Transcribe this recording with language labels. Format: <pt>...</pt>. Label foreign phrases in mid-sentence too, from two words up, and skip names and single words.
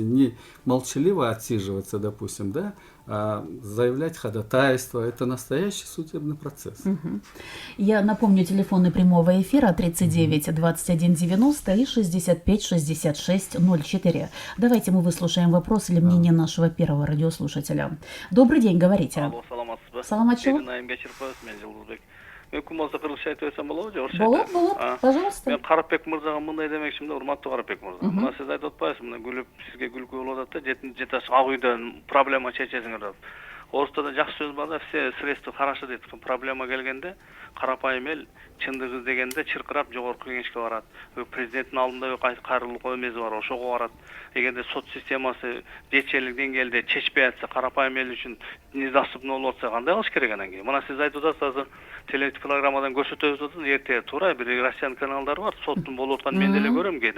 <ru>Не молчаливо отсиживаться, допустим, да, а заявлять ходатайство. Это настоящий судебный процесс. Я напомню, телефоны прямого эфира 39 21 90 и 65 66 04. Давайте мы выслушаем вопрос или мнение нашего первого радиослушателя. Добрый день, говорите.</ru> <ky>Алло, саламатсызбы. Саламатчылык. Наим Кечирбаев, мен Жылдызбек. Мен кумалда кыргызча айтып айтсам болобу же, орусча Болот, айтайын? болот, пожалуйста. Мен Карапбек мырзага мындай демекчимин, урматтуу Карапбек мырза. Мына сиз айтып атпайсызбы, мына күлүп, сизге күлкү болуп атат да, 7 жаш ак үйдөн проблема чечесиңер деп. Орусда да жакшы сөз бар да,</ky> <ru>все средства хорошо дейт.</ru> <ky>Проблема келгенде карапайым эл чындык издегенде чыркырап жогорку кеңешке барат. Президенттин алдында кайрылык эмеси бар, ошого барат. Эгерде сот системасы жетишерлик деңгээлде чечпей атса, карапайым эл үчүн недоступный болуп атса кандай кылыш керек анан кийин? Мына сиз айтып атасыз азыр телепрограммадан көрсөтөбүз атат, эртең туура бир Россиянын каналдары бар, соттун болуп атканын мен деле көрөм кээде.</ky>